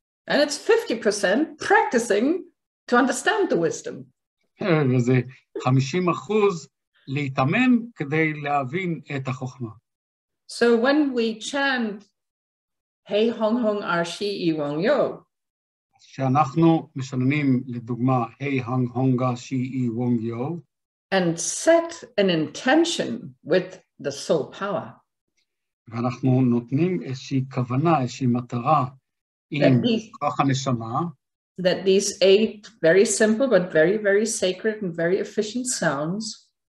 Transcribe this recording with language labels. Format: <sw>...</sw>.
<en>and it's 50% practicing to understand the wisdom.</en> <he>וזה 50% להתאמן כדי להבין את החוכמה.</he> <en>So when we chant, Hey Hong Hong Arshi I Wong Yo,</en> <he>שאנחנו משננים לדוגמה, היי הונג הונגה שיעי וונג יו,</he> <en>and set an intention with the soul power,</en> <he>ואנחנו נותנים איזושהי כוונה, איזושהי מטרה עם כוח הנשמה,</he> <en>that these 8 very simple but very, very sacred and very efficient sounds,</en>